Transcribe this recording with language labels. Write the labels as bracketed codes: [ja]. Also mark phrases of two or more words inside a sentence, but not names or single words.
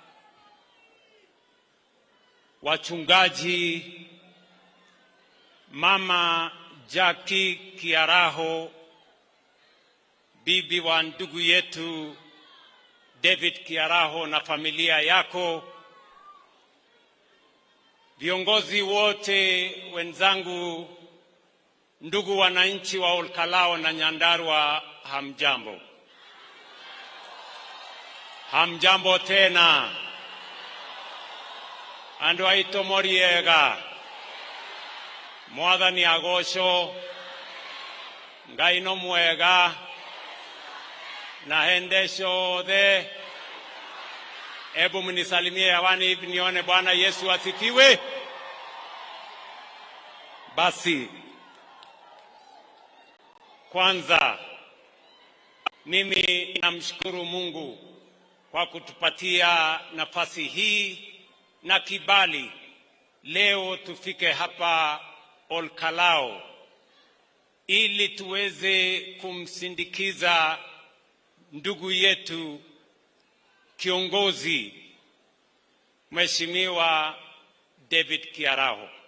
[sw] wachungaji, Mama Jackie Kiaraho, bibi wa ndugu yetu David Kiaraho na familia yako, viongozi wote wenzangu, ndugu wananchi wa Olkalau na Nyandarua, hamjambo. Hamjambo tena. [ki] Andu aito moriega. Mwathani agocwo, Ngai no mwega, na hende ciothe. [sw] Hebu mnisalimie hewani hivi nione. Bwana Yesu asifiwe. Basi kwanza mimi namshukuru Mungu kwa kutupatia nafasi hii na kibali leo tufike hapa Olkalau ili tuweze kumsindikiza ndugu yetu kiongozi Mheshimiwa David Kiaraho.